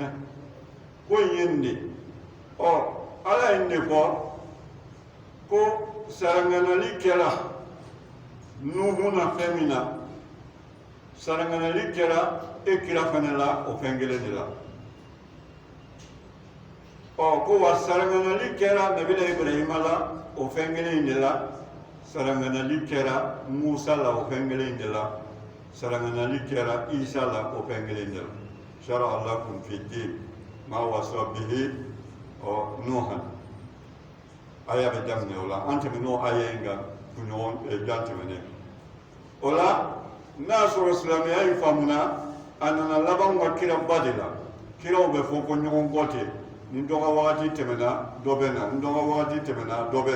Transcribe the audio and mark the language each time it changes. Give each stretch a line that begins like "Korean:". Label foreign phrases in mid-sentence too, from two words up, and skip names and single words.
Bambara: ko in ye nin de ala ye nin de fɔ ko saraŋanali kɛra Nuhu na fɛn min na saraŋanali kɛra e kira fana la o fɛn kelen de la. ko wa saraŋanali kɛra nabila Ibrahima la o fɛn kelen de la. saraŋanali kɛra Musa la o fɛn kelen de la. saraŋanali kɛra Isa la o fɛn kelen de la.
Arabic: شرع لكم في الدين ما وصى به نوحا.
Bambara: aya bɛ daminɛ o la an tɛmɛn'o aya in kan kunɲɔgɔn jan tɛmɛnen. o la n'a y'a sɔrɔ silamɛya in faamuna a nana laban ka kiraba de la. kiraw bɛ fɔ ko ɲɔgɔn kɔ ten. ni dɔ ka wagati tɛmɛna dɔ bɛ na ni dɔ ka wagati tɛmɛna dɔ bɛ na.